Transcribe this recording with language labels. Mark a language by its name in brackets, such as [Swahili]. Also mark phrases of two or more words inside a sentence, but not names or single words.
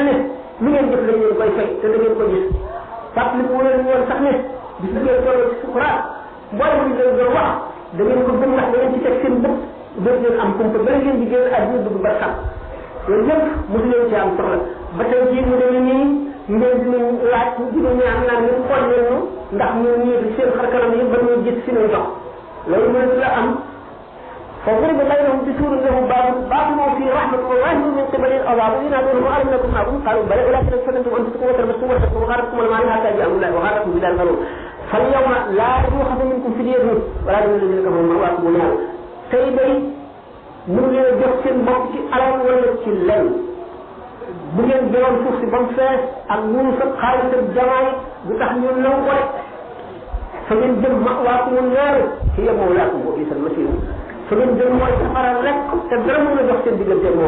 [Wolof] ne lu ngeen jëf lañ leen koy fay te da ngeen ko gis fàttaliku leen woon sax ne bis bu ngeen toll ci sukuraat mboolem li leen doon wax da ngeen ko gëm ndax da ngeen ci teg seen bët dootu leen am kumpa ba ngeen di génn àdduna dugg ba sax loolu yëpp mosu leen ci am soxla ba tey jii ñu demee nii ngeen dinañ laaj dina ñaan naan ñu xool leen ñu ndax ñu ñii di seen xar kanam yi ba ñu gis si ñu jox loolu mënatu la am [Arabic] فضرب بينهم بسور له باطنه فيه رحمة الله من قبل العذاب ينادونهم ألم نكن معكم قالوا بلى ولكن فتنتم أنفسكم وتربصتم وارتبتم وغرتكم الأماني حتى جاء الله وغركم بالله الغرور فاليوم لا يؤخذ منكم فدية ولا من الذين كفروا مأواكم النار [Wolof] tey day mënu leen a jox seen bopp ci alal wala ci lenn bu ngeen jëloon suuf si ba mu fees ak wunu sa xaalis ak jamaay bu tax ñu nangu ko rek fa ngeen jëm ma'waakum [Arabic] النار هي مولاكم وبئس المصير [Wolof] fa ngeen jëm mooy safara rek te dara mën a jox seen diggante moom